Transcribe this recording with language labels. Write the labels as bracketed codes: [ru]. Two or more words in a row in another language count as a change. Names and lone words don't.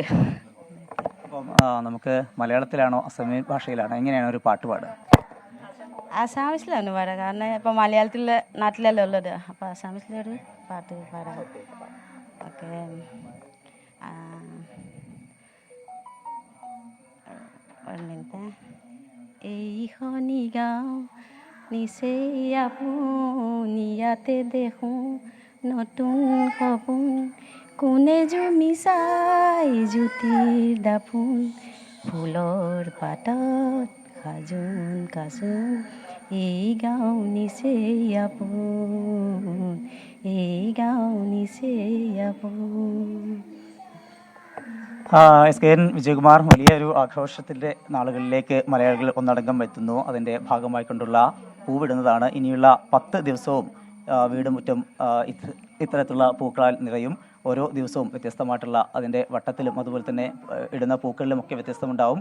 [ml] അപ്പം നമുക്ക് മലയാളത്തിലാണോ അസമീ ഭാഷയിലാണോ, എങ്ങനെയാണ് ഒരു പാട്ട് പാടുക? ആസാമിസിലാണ് പാടുക. കാരണം ഇപ്പം മലയാളത്തിലെ നാട്ടിലല്ലേ ഉള്ളത്. അപ്പോൾ ആസാമിസിലൊരു പാട്ട് പാടാം. ഓക്കെ. ഒരു മിനിറ്റ്. [as] এইখনি গাঁও নিচে আপুনিয়াতে দেখোঁ নতুন সপোন, কোনে জুমি চাই জ্যোতিৰ দাপোন, ফুলৰ পাতত সাজোন কাচোন, এই গাঁও নিচে আপোন, এই গাঁও নিচে আপোন. [ml] SKN വിജയകുമാർ, വലിയൊരു ആഘോഷത്തിൻ്റെ നാളുകളിലേക്ക് മലയാളികൾ ഒന്നടങ്കം എത്തുന്നു. അതിൻ്റെ ഭാഗമായിക്കൊണ്ടുള്ള പൂവിടുന്നതാണ്. ഇനിയുള്ള 10 ദിവസവും വീടുമുറ്റം ഇത്തരത്തിലുള്ള പൂക്കളാൽ നിറയും. ഓരോ ദിവസവും വ്യത്യസ്തമായിട്ടുള്ള അതിൻ്റെ വട്ടത്തിലും അതുപോലെ തന്നെ ഇടുന്ന പൂക്കളിലുമൊക്കെ വ്യത്യസ്തമുണ്ടാവും.